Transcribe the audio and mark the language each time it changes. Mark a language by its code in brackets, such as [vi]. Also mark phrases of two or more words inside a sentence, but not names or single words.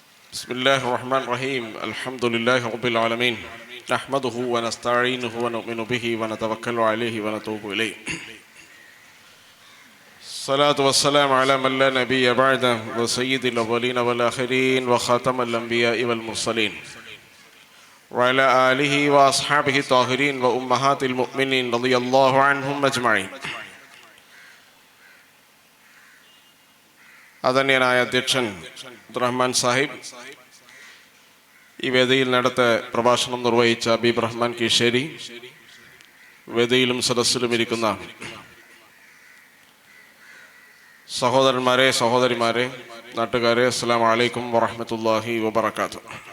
[ar] بسم الله الرحمن الرحيم الحمد لله رب العالمين نحمده ونستعينه ونؤمن به ونتوكل عليه ونتوب إليه الصلاة والسلام على من لا نبي بعده وسيد الأولين والآخرين وخاتم الأنبياء والمرسلين وعلى آله وأصحابه الطاهرين وأمهات المؤمنين رضي الله عنهم أجمعين. [ml] ആദരണീയനായ അധ്യക്ഷൻ റഹ്മാൻ സാഹിബ്, ഈ വേദിയിൽ നടത്ത പ്രഭാഷണം നിർവഹിച്ച ഹബീബ് റഹ്മാൻ കീശേരി, വേദിയിലും സദസ്സിലും ഇരിക്കുന്ന സഹോദരന്മാരെ, സഹോദരിമാരെ, നാട്ടുകാരെ, [ar] السلام عليكم ورحمة الله وبركاته.